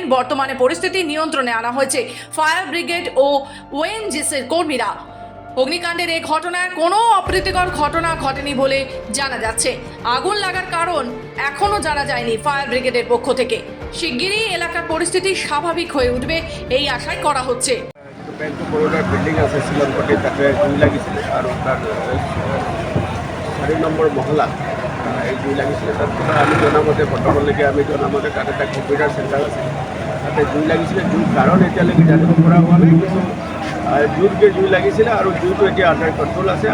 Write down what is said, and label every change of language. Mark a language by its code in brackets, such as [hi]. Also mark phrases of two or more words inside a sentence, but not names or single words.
[bn] বর্তমানে পরিস্থিতি নিয়ন্ত্রণে আনা হয়েছে ফায়ার ব্রিগেড ও ওএনজিসির কর্মীরা। অগ্নিকাণ্ডের এই ঘটনায় কোনো অপ্রীতিকর ঘটনা ঘটেনি বলে জানা যাচ্ছে। আগুন লাগার কারণ এখনো জানা যায়নি ফায়ার ব্রিগেডের পক্ষ থেকে। শিগগিরই এলাকার পরিস্থিতি স্বাভাবিক হয়ে উঠবে এই আশাই করা হচ্ছে। [as] ব্যাংক অফ বরোডার বিল্ডিং আছে শিলংপট্টি, তাতে জুই লাগিছিলে আৰু তার 4 নম্বৰ মহলা এই জুই লাগিছিলে। তাত আমি জনামতে বৰ্তমানলৈকে আমি জনামতে তাত এটা কম্পিউটাৰ চেণ্টাৰ আছে, তাতে জুই লাগিছিলে। জুই কাৰণ এতিয়ালৈকে জানিব পৰা হোৱা নাই, কিন্তু জুইতকে জুই লাগিছিলে আৰু জুইটো এতিয়া আণ্ডাৰ কণ্ট্ৰল আছে।